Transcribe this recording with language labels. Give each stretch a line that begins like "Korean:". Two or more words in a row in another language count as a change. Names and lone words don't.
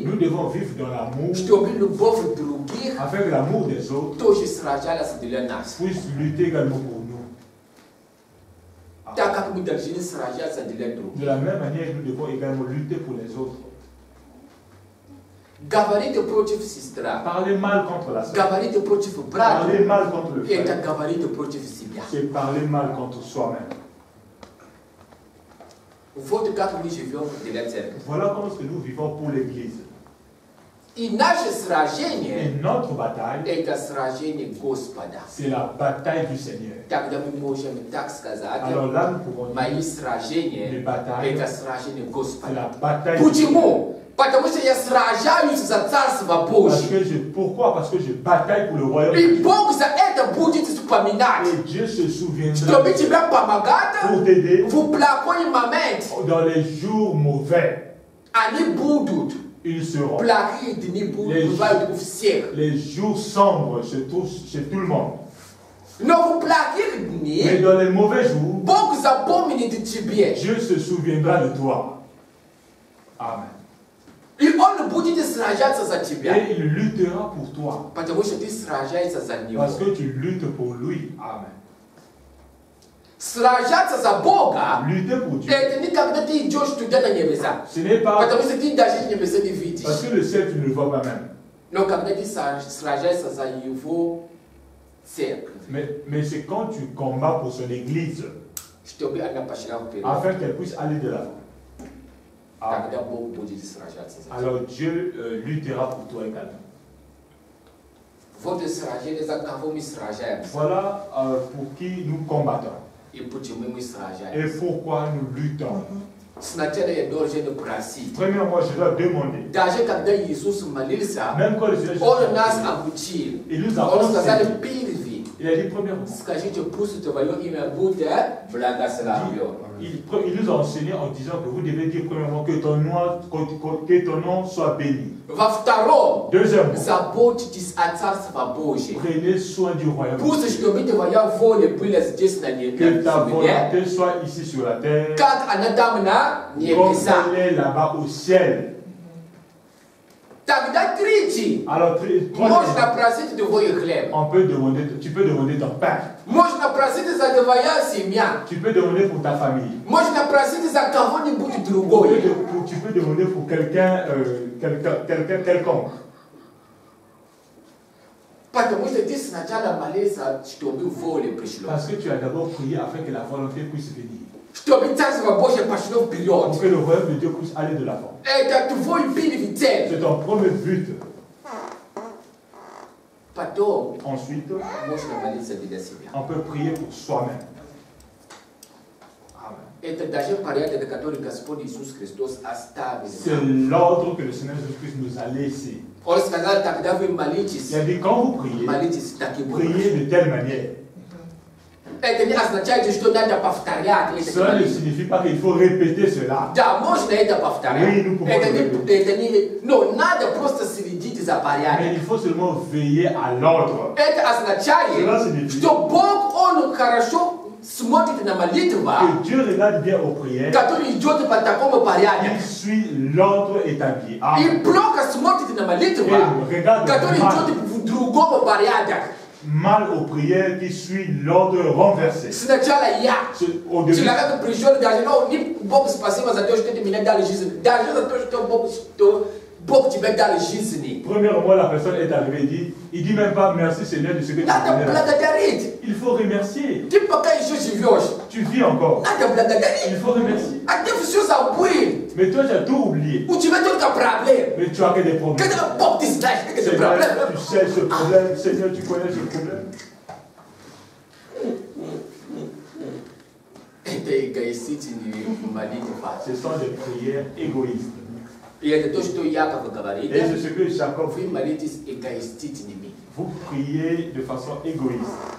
French: Nous devons vivre dans l'amour
Russian: чтобы любовь других
French: afin que l'amour des autres
Russian: тоже сражалась для нас.
French: puisse lutter également pour nous.
Russian: Так как мы должны сражаться для других.
French: De la même manière, nous devons également lutter pour les autres.
Russian: Говорить против сестра,
French: Parler mal contre la sœur.
Russian: говорить против брата,
French: Parler mal contre le
Russian: это
French: frère.
Russian: говорить против себя.
French: C'est parler mal contre soi-même.
Russian: Вот как мы живем для церкви.
French: Voilà comment nous vivons pour l'Église.
Russian: И наше
French: Et
Russian: сражение
French: notre bataille,
Russian: это сражение Господа.
French: c'est la bataille du Seigneur.
Russian: Тогда мы можем так сказать,
French: Alors là, nous pouvons dire,
Russian: мои сражения
French: les batailles,
Russian: это сражение
French: c'est
Russian: Господа.
French: la bataille.
Russian: Почему? Потому что я сражаюсь за Царство
French: Parce
Russian: Божье.
French: que pourquoi? Parce que je bataille pour le royaume de
Russian: И
French: Dieu.
Russian: Бог за это будет вспоминать.
French: Et Dieu se souviendra
Russian: Чтобы тебя помогать
French: pour t'aider
Russian: в плохой момент.
French: dans les jours mauvais.
Russian: Они будут.
French: Ils seront.
Russian: Плохие дни бывают у всех.
French: Les jours sombres se trouvent chez tout le monde.
Russian: Но в плохих
French: Mais
Russian: дни
French: dans les mauvais jours,
Russian: Бог запомнит тебе.
French: Dieu se souviendra de toi. Amen.
Russian: И Он будет сражаться за тебя.
French: Et il luttera pour toi.
Russian: Потому что ты сражаешься за Него.
French: Parce que tu luttes pour lui. Amen.
Russian: Сражаться за Бога,
French: Lutter pour Dieu.
Russian: это не когда ты идешь туда на небеса.
French: Ce n'est pas
Russian: Потому что ты даже небеса не видишь.
French: parce que le ciel, tu ne le vois pas même.
Russian: Но когда ты сражаешься за Его церковь,
French: Mais c'est quand tu combats pour son église,
Russian: чтобы она пошла вперед,
French: afin qu'elle puisse aller de l'avant. Amen.
Russian: тогда Бог будет сражаться за тебя.
French: Alors Dieu luttera pour toi également.
Russian: Вот и сражение, за кого мы сражаемся.
French: Voilà pour qui nous combattons
Russian: И почему мы
French: et
Russian: сражаемся.
French: pourquoi nous luttons.
Russian: Сначала я должен просить.
French: Premièrement, je dois demander.
Russian: Даже когда Иисус молился,
French: Même quand le Seigneur
Russian: Он нас
French: Jésus,
Russian: обучил.
French: il nous a
Russian: Он сказал
French: enseigné.
Russian: первый.
French: Il a dit premièrement,
Russian: Скажите, пусть твое имя будет благословен.
French: il nous a enseigné en disant que vous devez dire premièrement que ton nom soit béni.
Russian: Во втором,
French: Deuxièmement,
Russian: заботьтесь о Царстве Божьем.
French: prenez soin du royaume.
Russian: Пусть, чтобы твоя воля была здесь на
French: Que ta
Russian: земле,
French: volonté soit ici sur la terre,
Russian: как она там на
French: comme
Russian: небесах.
French: elle est là-bas au ciel.
Russian: Тогда третий.
French: Alors,
Russian: Можно
French: troisièmement,
Russian: просить твой хлеб.
French: tu peux demander ton pain.
Russian: Можно просить за твоя семья.
French: Tu peux demander pour ta famille.
Russian: Можно просить за кого-нибудь другое.
French: Tu peux demander pour quelqu'un, quelconque.
Russian: Потому что ты сначала молился, чтобы воля пришла.
French: Parce que tu as d'abord prié afin que la volonté puisse venir.
Russian: Чтобы Царство Божье пошло
French: Pour
Russian: вперед.
French: que le royaume de Dieu puisse aller de l'avant.
Russian: Это твой первый цель.
French: C'est ton premier but.
Russian: Потом
French: Ensuite,
Russian: можно молиться для себя.
French: on peut prier pour soi-même. Amen.
Russian: Это даже порядок, который Господь Иисус Христос оставил.
French: C'est l'ordre que le Seigneur Jésus-Christ nous a laissé.
Russian: Он сказал, когда вы молитесь,
French: Il a dit, quand vous priez,
Russian: молитесь таким образом.
French: priez de telle manière.
Russian: Это не означает, что надо повторять эти
French: Cela ne
Russian: молитвы.
French: signifie pas qu'il faut répéter cela.
Russian: Да, можно это повторять.
French: Oui, nous pouvons
Russian: Это не... Но надо просто следить за
French: Mais
Russian: порядком.
French: il faut seulement veiller à l'ordre.
Russian: Это
French: Cela
Russian: означает,
French: signifie
Russian: что Бог, Он хорошо смотрит на молитву,
French: que Dieu regarde bien aux prières,
Russian: который идет по такому порядку.
French: il suit l'ordre établi. Amen.
Russian: И плохо смотрит на молитву, который идет в другом порядке.
French: Mal aux prières qui suit l'ordre renversé.
Russian: Сначала я.
French: Au début,
Russian: Человек пришел даже, ну, не Бог спасибо за то, что ты меня дал жизнь. Даже за то, что Бог тебе дал жизнь.
French: premièrement, la personne est arrivée, il dit même pas merci Seigneur de ce que tu
Russian: Надо
French: m'as donné.
Russian: благодарить.
French: Il faut remercier.
Russian: Ты пока еще живешь.
French: Tu vis encore.
Russian: Надо благодарить.
French: Il faut remercier.
Russian: А ты все забыл.
French: Mais toi, tu as tout oublié.
Russian: У тебя только проблемы.
French: Mais tu as que des problèmes.
Russian: Когда Бог, ты знаешь, какие
French: Seigneur,
Russian: проблемы.
French: tu sais ce problème. Seigneur, tu connais ce problème. Ce sont des prières égoïstes. Et c'est ce que Jacob fait. Vous priez de façon égoïste.